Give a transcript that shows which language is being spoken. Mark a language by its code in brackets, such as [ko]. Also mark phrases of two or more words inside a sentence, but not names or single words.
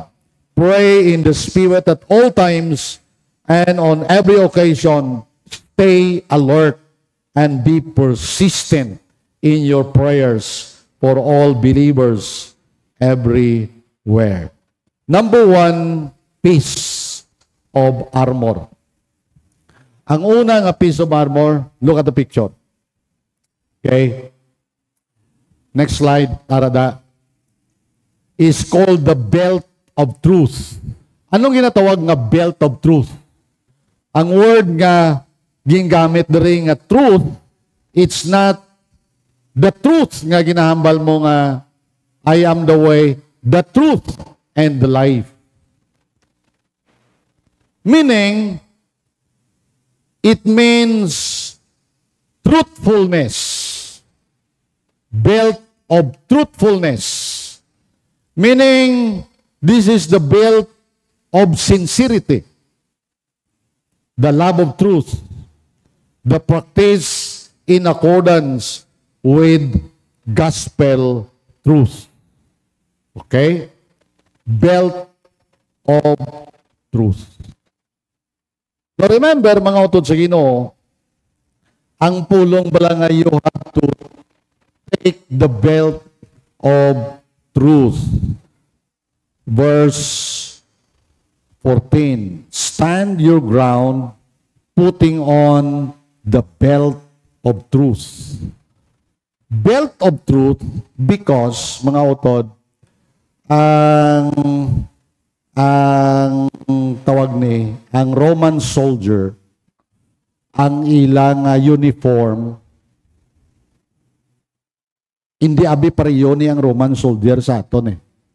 [en] Pray in the Spirit at all times and on every occasion. Stay alert and be persistent in your prayers for all believers everywhere. Number one, piece of armor. [hil] Ang una nga [en] piece of armor, look at the picture. Okay? Next slide, Arada. Is called the belt of truth. [hil] Anong ginatawag nga [en] belt of truth? [hil] Ang word nga gingamit diri nga [en] truth, it's not the truth [hil] nga ginahambal mo nga [en] I am the way, the truth, and the life. Meaning, it means truthfulness. Belt of truthfulness. Meaning, this is the belt of sincerity. The love of truth. The practice in accordance with gospel truth. Okay? Belt of truth. So remember, [hil] mga utod sa Ginoo, ang pulong bala nga [en] you have to take the belt of truth. Verse 14. Stand your ground, putting on the belt of truth. Belt of truth because, [hil] mga utod, ang tawag ni, ang [en] Roman soldier, [hil] ang ilang uniform, hindi abi pareho ni ang [en] Roman soldier [hil] sa aton eh.